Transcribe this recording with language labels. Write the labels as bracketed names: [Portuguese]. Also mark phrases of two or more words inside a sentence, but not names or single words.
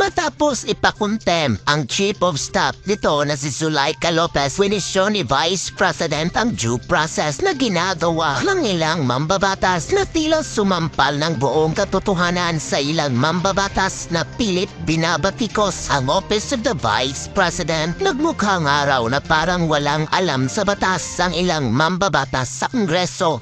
[Filipino] Matapos ipakontem ang [English] Chief of Staff [Filipino] nito na si Zulaika Lopez, winisyon ni [English] Vice President [Filipino] ang [English] due process [Filipino] na ginagawa ng ilang mambabatas na tila sumampal ng buong katotohanan sa ilang mambabatas na pilit binabatikos ang Office of the Vice President. Nagmukhang araw na parang walang alam sa batas ang ilang mambabatas sa Kongreso.